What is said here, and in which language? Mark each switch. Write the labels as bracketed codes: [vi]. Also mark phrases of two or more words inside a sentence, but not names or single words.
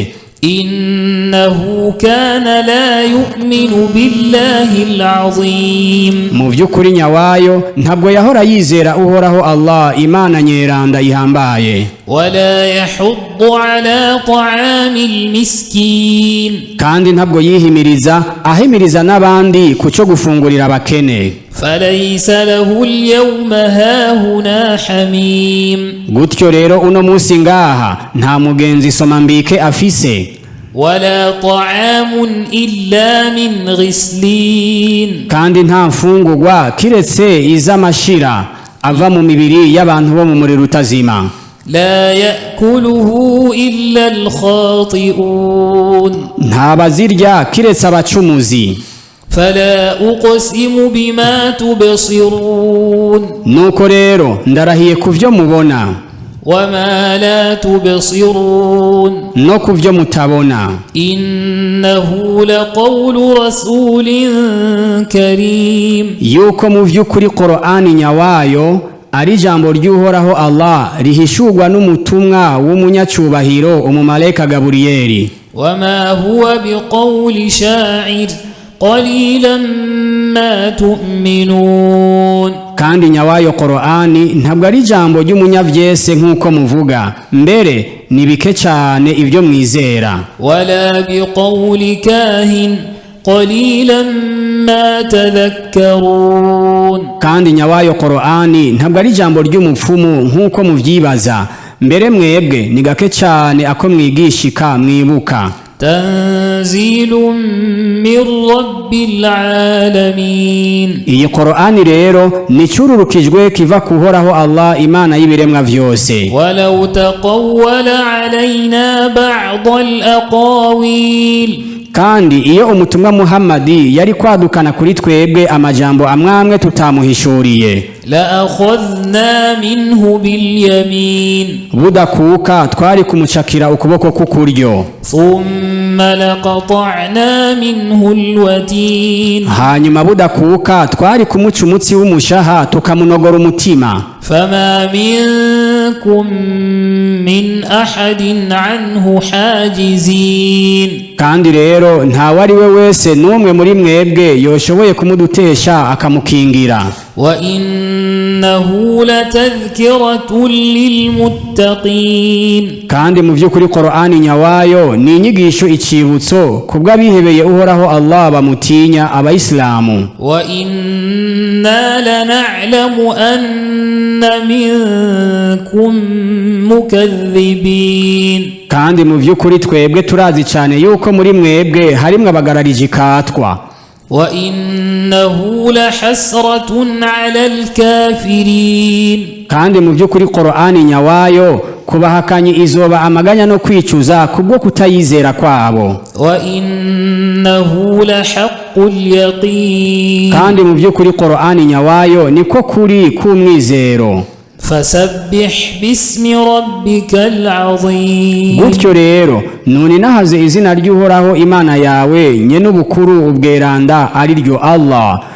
[ar] إنه كان لا يؤمن بالله العظيم [rn] mu by'ukuri nyawayo ntabwo yahora yizera uhoraho Allah imana nyeranda ihambaye [ar] ولا يحض على طعام المسكين [rn] kandi ntabwo ahimiriza n'abandi kucyo gufungurira abakene [ar] فليس له اليوم هاهنا حميم [rn] gutyo rero uno munsi ngaha nta mugenzi soma mbike afise [ar] ولا طعام إلا من غسلين [rn] kandi nta mfungurwa kiretse iz'amashira ava mu mibiri y'abantu bo mu muriro utazima [ar] لا يأكله إلا الخاطئون [rn] nta bazirya kiretse abacumuzi [ar] فلا أقسم بما تبصرون [rn] nuko rero ndarahiye kuvyo mubona [ar] وما لا تبصرون [rn] no kuvyo mutabona [ar] إنه لقول رسول كريم [rn] yuko mu vy'ukuri Qur'ani nyawayo ari jambo ry'uhoraho Allah rihishurwa n'umutumwa w'umunyacubahiro umumarayika Gaburiyeli [ar] وما هو بقول شاعر قليلا ما تؤمنون [rn] kandi nyawayo Qur'ani ntabwo ari jambo ry'umunyavyese nk'uko muvuga mbere ni bike cyane ibyo mwizera [ar] ولا بقول كاهن قليلا ما تذكرون [rn] kandi nyawayo Qur'ani ntabwo ari jambo ry'umupfumu nk'uko muvyibaza mbere mwebwe ni gake cyane ako mwigishika mwibuka [ar] تنزيل من رب العالمين [rn] iyi Qur'ani rero ni cururukijwe kiva kuhoraho Allah imana y'ibiremwa vyose [ar] ولو تقول علينا بعض الأقاويل [rn] kandi iyo umutumwa Muhammadi yari kwadukana kuri twebwe amajambo amwamwe tutamuhishuriye [ar] لأخذنا منه باليمين [rn] budakuka twari kumucakira ukuboko kukuryo [ar] ثم لقطعنا منه الوتين [rn] hanyuma budakuka twari kumuca umutsi w'umushaha tukamunogora umutima [ar] فما منكم من أحد عنه حاجزين [rn] kandi rero nta wari we wese n'umwe muri mwebwe yoshoboye kumudutesha akamukingira [ar] وإنه لتذكرة للمتقين [rn] kandi mu by'ukuri Qur'ani nyawayo ni inyigisho icibutso kubw'abihebeye uhoraho Allah bamutinya abayisilamu. [ar] وإنا لنعلم أن منكم مكذبين [rn] kandi mu by'ukuri twebwe turazi cyane yuko muri mwebwe harimwe abagararije ikatwa. [ar] وإنه لحسرة على الكافرين [rn] kandi mu by'ukuri Qur'ani nyawayo kubahakanyi izoba amaganya no kwicuza kubwo kutayizera kwabo. [ar] وإنه لحق اليقين [rn] kandi mu by'ukuri Qur'ani nyawayo niko kuri kumwizero. [ar] فسبح باسم ربك العظيم [rn] gutyo rero none nahaze izina ry'uhoraho Imana yawe nye n'ubukuru ubweranda ari ryo Allah